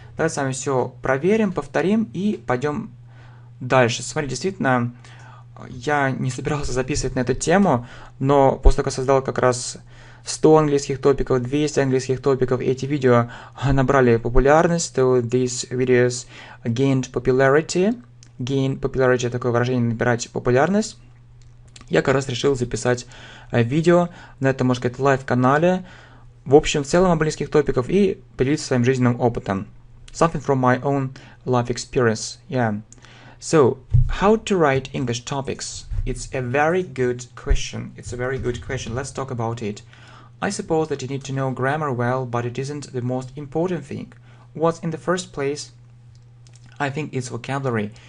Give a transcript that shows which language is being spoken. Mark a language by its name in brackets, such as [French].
[Russian] Давайте с вами все проверим, повторим и пойдем дальше. Смотри, действительно, я не собирался записывать на эту тему, но после того, как создал как раз 100 английских топиков, 200 английских топиков. Эти видео набрали популярность. [English] So these videos gained popularity. [Russian] Gain popularity — такое выражение, набирать популярность. Я как раз решил записать видео на этом, можно сказать, лайв-канале, в общем, в целом английских топиков, и поделиться своим жизненным опытом. [English] Something from my own life experience. Yeah. So, how to write English topics? It's a very good question. It's a very good question. Let's talk about it. I suppose that you need to know grammar well, but it isn't the most important thing. What's in the first place? I think it's vocabulary.